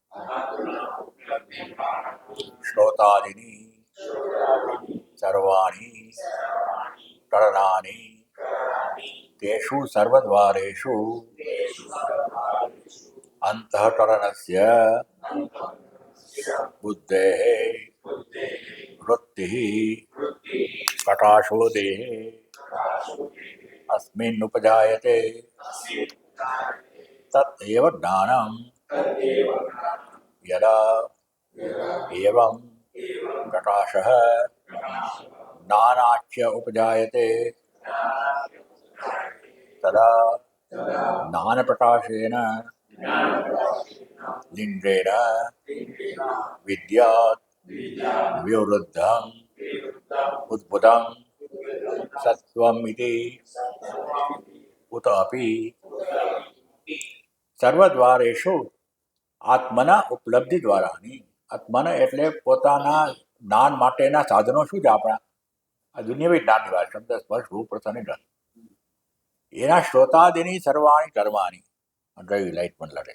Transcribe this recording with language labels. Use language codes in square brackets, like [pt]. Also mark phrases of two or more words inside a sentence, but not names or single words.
[sa] શ્રોતાદિની સર્વાણી કરણાની તેષુ સર્વદ્વારેષુ અંતઃકરણસ્ય બુદ્ધેઃ વૃત્તિઃ પ્રકાશો દેહે अस्मिन् उपजायते तत् एव ज्ञानं यदा एवं प्रकाशः ज्ञानाच्य उपजायते तदा ज्ञानप्रकाशेन लिङ्गेन विद्यात् विवृद्धं उद्भुतं सत्वम इति उत अपि સર્વદ્વારેષુ આત્મના ઉપલબ્ધિ દ્વારાની. [gu] આત્મન એટલે પોતાના જ્ઞાન માટેના સાધનો શું છે આપણા? આ દુનિયાવી જ્ઞાનની વાત, શબ્દ સ્પર્શ રૂપ રસ અને ગંધ. એના [sa] શ્રોતાદિની સર્વાણી કર્માની, [gu] ગઈ લાઈટ પણ લડે.